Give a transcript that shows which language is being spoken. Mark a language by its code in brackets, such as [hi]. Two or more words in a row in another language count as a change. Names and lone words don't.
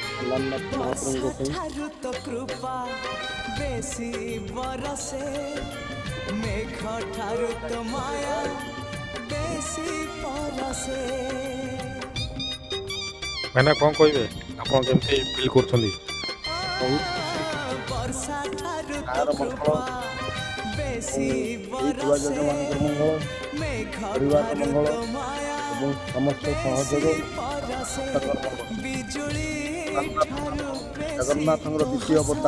[or] ଅଲାରନାଥ ମହାପ୍ରଭୁଙ୍କ ଠାରୁ ତ କୃପା ବେଶୀ ବରସେ ମେଘ ଠାରୁ ତ ମାୟା ବେଶୀ ପରସେ। मैंने कौन कहे आप केमती फिल कर [hi] बहुत खुशी [or] ବର୍ଷା ଠାରୁ ତ ଗାଁର ମଙ୍ଗଳ କୃପା ବେଶୀ ହେଇଥିବା ବରସେ ଯଜମାନଙ୍କର ମଙ୍ଗଳ ମେଘ ପରିବାରର ଠାରୁ ମଙ୍ଗଳ ତ ମାୟା ଏବଂ ସମସ୍ତ ସହଯୋଗ ପରସେ ତାଙ୍କର ମଙ୍ଗଳ। ବିଜୁଳି ଠାରୁ ବେଶୀ ଜଗନ୍ନାଥଙ୍କର ଦ୍ୱିତୀୟ ଅବତାର